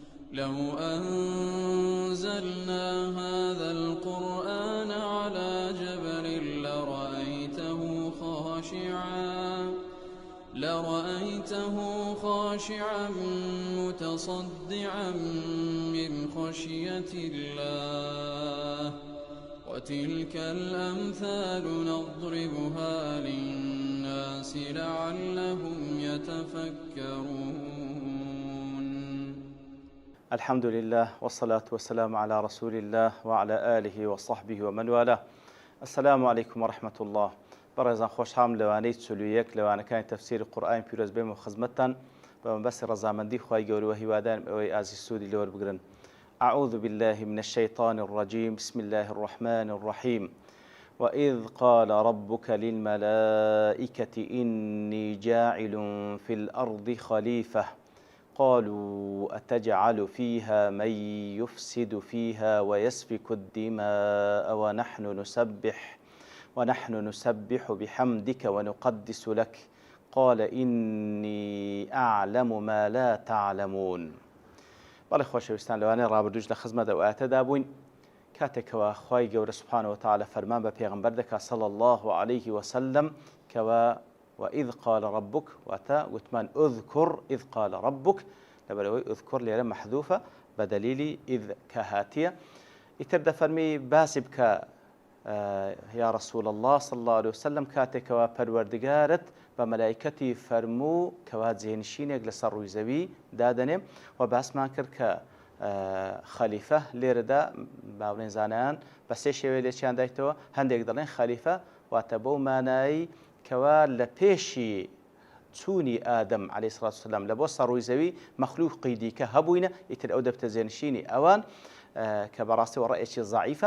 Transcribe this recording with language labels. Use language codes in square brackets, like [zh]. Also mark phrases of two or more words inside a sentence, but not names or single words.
[ar] لو أنزلنا هذا القرآن على جبل لرأيته خاشعا متصدعا من خشية الله وتلك الأمثال نضربها للناس لعلهم يتفكرون. الحمد لله والصلاة والسلام على رسول الله وعلى آله وصحبه ومن والاه. السلام عليكم ورحمة الله. [ckb] بەڕێزان خۆشحاڵم لەوانەی چلوویەک لەوانەکانی تەفسیری قورئان پیرۆز بێم و خزمەتتان بە مەبەستی ڕەزامەندی خوای گەورە و هیوادارم ئەوەی ئازیز سوودی لێوە بگرن. [ar] أعوذ بالله من الشيطان الرجيم بسم الله الرحمن الرحيم وإذ قال ربك للملائكة إني جاعل في الأرض خليفة قالوا أتجعل فيها من يفسد فيها ويسفك الدماء ونحن نسبح بحمدك ونقدس لك قال إني أعلم ما لا تعلمون. [ckb] بەڵێ خۆشەویستان لەوانەیە ڕابردووش لە خزمەت ئەو ئاەتەدا بووین کاتێکەوە خوای گەورە [ar] سوبحانەهو وتعالە [ckb] فەرمان بە پێغەمبەر دەکات [ar] صلی الله عليه وسلم [ckb] کەوە [ar] وإذ قال ربك [ckb] واتە گوتمان [ar] اذكر إذ قال ربك [ckb] لەبەرەوەی اذكر لێرە مەحذوفە بە دەلیلی إذ کە هاتیە. ئیتر دەفەرمی باسی بکە [ar] یا رسول الله صلى الله عليه وسلم [ckb] کاتێکەوە پەروەردگارت بە مەلایکەتی فەرموو کەوا جێنشینێک لەسەر ڕووی زەوی دادەنێ و باسمان کرد کە خەلیفە لێرەدا باوەڕێن زانایان بە سێ شێوەیە لێکیان دایتەوە. هەندێک دەڵێن خەلیفە واتە بەو مانایی کەوا لە پێشی چوونی ئادەم [ar] عەلەیهی سڵات وسەلام [ckb] لە بۆ سەر ڕووی زەوی مەخلووقی دیکە هەبووینە ئیتر ئەو دەبتە جێنشینی ئەوان کە بەڕاستیەوە ڕەیەکی ضعیفە.